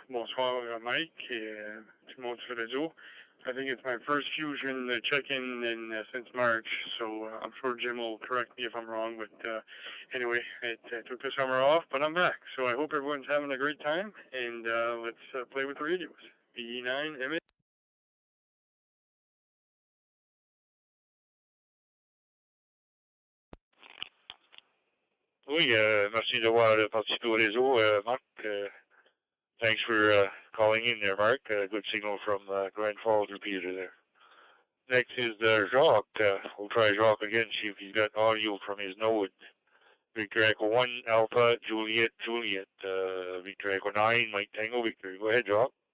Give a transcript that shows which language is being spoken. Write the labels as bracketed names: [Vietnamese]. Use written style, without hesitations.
[French] Bonsoir, Mike, et tout le monde sur le réseau. [English] I think it's my first fusion check-in since March, so I'm sure Jim will correct me if I'm wrong, but anyway, it took the summer off, but I'm back. So I hope everyone's having a great time, and let's play with the radios. V9MAO. [French] Oui, merci d'avoir participé au réseau, Marc. [English] Thanks for calling in there, Mark. Good signal from Grand Falls repeater there. Next is Jacques. We'll try Jacques again, see if he's got audio from his node. Victor Echo 1, Alpha, Juliet, Juliet. Victor Echo 9, Mike Tango, Victor. Go ahead, Jacques.